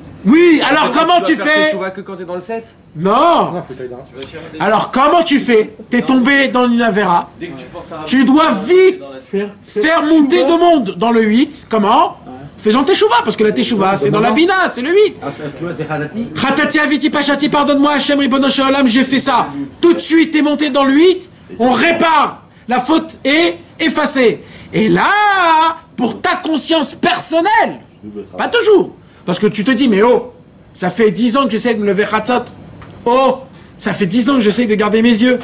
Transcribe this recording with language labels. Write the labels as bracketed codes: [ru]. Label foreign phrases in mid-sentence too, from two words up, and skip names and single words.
[fr] Oui, alors comment tu vas fais? faire que quand t'es dans le 7. Non. Non, faut tailler dans- Alors comment tu fais? T'es tombé dans une Avera. Dès que tu penses à Tu dois vite faire monter de monde dans le 8. Comment? Faisant teshuva, parce que la teshuva, c'est dans la bina, c'est le 8. tu vois, c'est ratati. [he] חטאתי עויתי פשעתי, [fr] pardonne-moi, [he] השם רבונו שלום, [fr] j'ai fait ça. Tout de suite, t'es monté dans le 8, on répare. La faute est effacée. Et là, pour ta conscience personnelle, pas toujours. Parce que tu te dis, mais oh, ça fait 10 ans que j'essaie de me lever Khatzot. Oh, ça fait 10 ans que j'essaie de garder mes yeux.